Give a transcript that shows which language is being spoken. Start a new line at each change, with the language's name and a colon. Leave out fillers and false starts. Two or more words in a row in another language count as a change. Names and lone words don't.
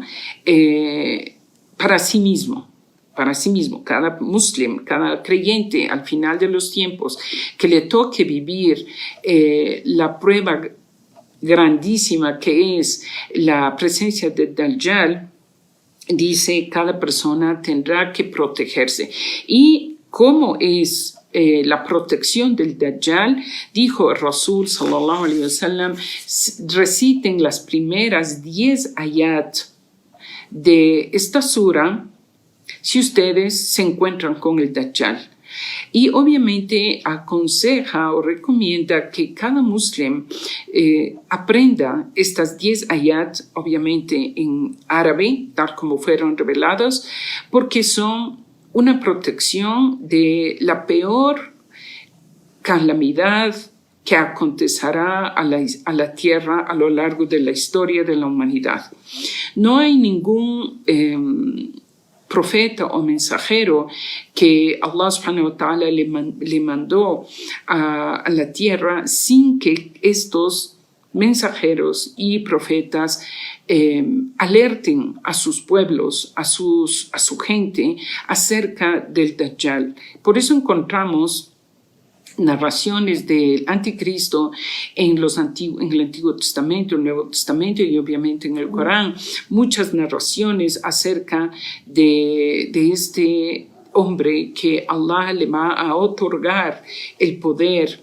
Spanish: Para sí mismo, cada muslim, cada creyente al final de los tiempos que le toque vivir la prueba grandísima que es la presencia de Dajjal, dice, cada persona tendrá que protegerse. Y ¿cómo es la protección del Dajjal? Dijo el Rasul
Arabic: صلى الله عليه وسلم,
Spanish: reciten las primeras 10 ayat de esta sura si ustedes se encuentran con el Dajjal. Y obviamente aconseja o recomienda que cada muslim aprenda estas 10 ayat, obviamente en árabe, tal como fueron reveladas, porque son una protección de la peor calamidad que acontecerá a la tierra a lo largo de la historia de la humanidad. No hay ningún profeta o mensajero que
Arabic: الله سبحانه وتعالى
Spanish: le mandó a la tierra sin que estos mensajeros y profetas alerten a sus pueblos, a su gente acerca del Dajjal. Por eso encontramos narraciones del anticristo en el Antiguo Testamento, el Nuevo Testamento y obviamente en el Corán, muchas narraciones acerca de este hombre que Allah le va a otorgar el poder.